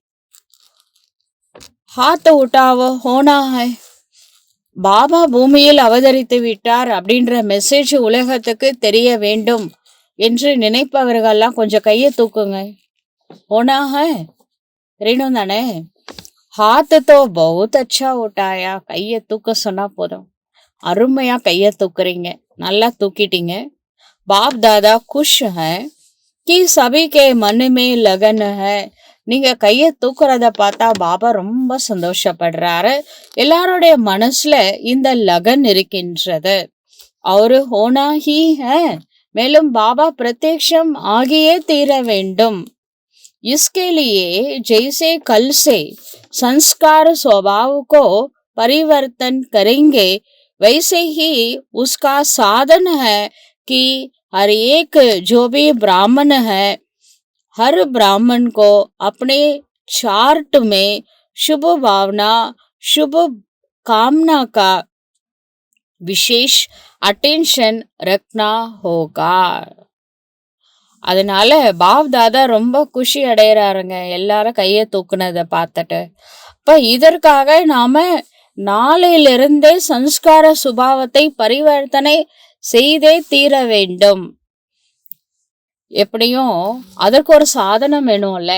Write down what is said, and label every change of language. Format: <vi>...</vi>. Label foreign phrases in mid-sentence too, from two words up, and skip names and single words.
<hi>हाथ उठाओ होना है,</hi> <ta>பாபா பூமியில் அவதரித்து விட்டார் அப்படின்ற மெசேஜ் உலகத்துக்கு தெரிய வேண்டும் என்று நினைப்பவர்கள்லாம் கொஞ்சம் கையை தூக்குங்க.</ta> <hi>होना है</hi> <ta>தெரியணும் தானே?</ta> <hi>हाथ तो बहुत अच्छा उठाया.</hi> <ta>கையை தூக்க சொன்னா போதும். அருமையா கையை தூக்குறீங்க, நல்லா தூக்கிட்டீங்க.</ta> <hi>பாப் தாதா खुश है कि सभी के मन में लगन है.</hi> <ta>நீங்க கைய தூக்குறத பார்த்தா பாபா ரொம்ப சந்தோஷப்படுறாரு. எல்லாருடைய மனசுல இந்த லகன் இருக்கின்றது. அவரு</ta> <hi>होना ही है,</hi> <ta>மேலும் பாபா பிரத்யக்ஷம் ஆகியே தீர வேண்டும்.</ta> <hi>इसके लिए जैसे कल से संस्कार स्वभाव को परिवर्तन करेंगे, वैसे ही उसका साधन है कि हर एक जो भी ब्राह्मण है, हर ब्राह्मण को अपने चार्ट में शुभ भावना, शुभ कामना का विशेष अटेंशन रखना होगा.</hi> <ta>அதனால பாப் தாதா ரொம்ப குஷி அடையறாருங்க எல்லாரும் கையை தூக்குனதை பார்த்துட்டு. இப்ப இதற்காக நாம நாளையிலிருந்தே சம்ஸ்கார சுபாவத்தை பரிவர்த்தனை செய்தே தீர வேண்டும். எப்படியும் அதற்கு ஒரு சாதனம் வேணும்ல.</ta>